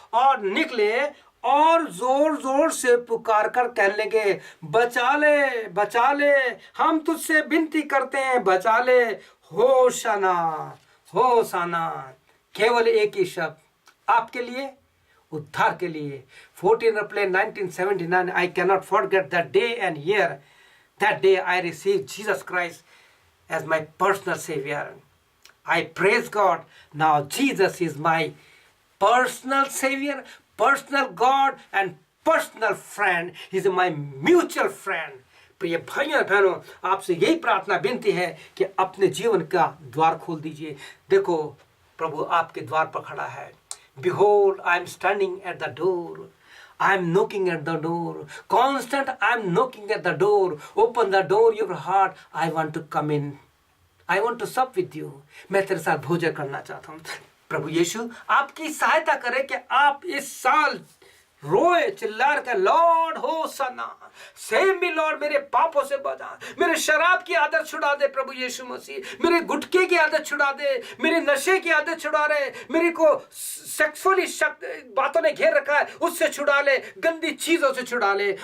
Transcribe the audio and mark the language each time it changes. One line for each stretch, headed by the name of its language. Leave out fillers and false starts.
Hindi: और निकले और जोर जोर से पुकार कर कहने लगे, बचा ले, बचा ले, हम तुझसे विनती करते हैं, बचा ले। होशाना, होशाना। केवल एक ही शब्द आपके लिए, उद्धार के लिए। 14 अप्रैल 1979,
English: I cannot forget that day and year. That day I received Jesus Christ as my personal Savior. I praise God. Now Jesus is my personal Savior, personal God and personal friend. He is my mutual friend.
Hindi: प्रिय भाइयों बहनों, आपसे यही प्रार्थना विनती है कि अपने जीवन का द्वार खोल दीजिए। देखो प्रभु आपके द्वार पर खड़ा है।
English: Behold, I am standing at the door. I am knocking at the door. Constant, I am knocking at the door. Open the door, your heart. I want to come in. I want to sup with you.
Hindi: मैं तेरे साथ भोजन करना चाहता हूँ। प्रभु यीशु आपकी सहायता करे कि आप इस साल रोए चिल्ला कर,
English: lord hosanna, save me lord,
Hindi: मेरे पापों से बचा, मेरे शराब की आदत छुड़ा दे प्रभु यीशु मसीह, मेरे गुटखे की आदत छुड़ा दे, मेरे नशे की आदत छुड़ा रहे, मेरे को सेक्सुअली बातों ने घेर रखा है उससे छुड़ा ले, गंदी चीजों से छुड़ा ले।